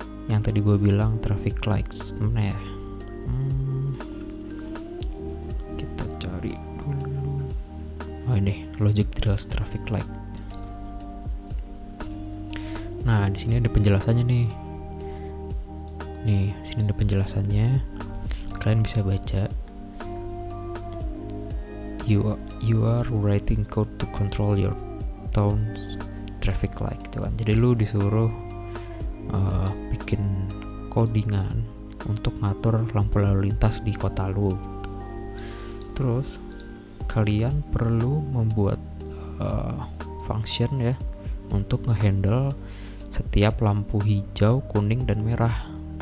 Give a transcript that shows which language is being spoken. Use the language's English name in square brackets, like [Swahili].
[Indonesian] Yang tadi gue bilang traffic lights mana ya, kita cari dulu. Oh ini logic drills traffic light. Nah, di sini ada penjelasannya nih. Nih, di sini ada penjelasannya. Kalian bisa baca. [English] You are writing code to control your town's traffic light [Indonesian] gitu kan. Jadi lu disuruh bikin codingan untuk ngatur lampu lalu lintas di kota lu. Terus kalian perlu membuat function ya untuk ngehandle setiap lampu hijau, kuning, dan merah.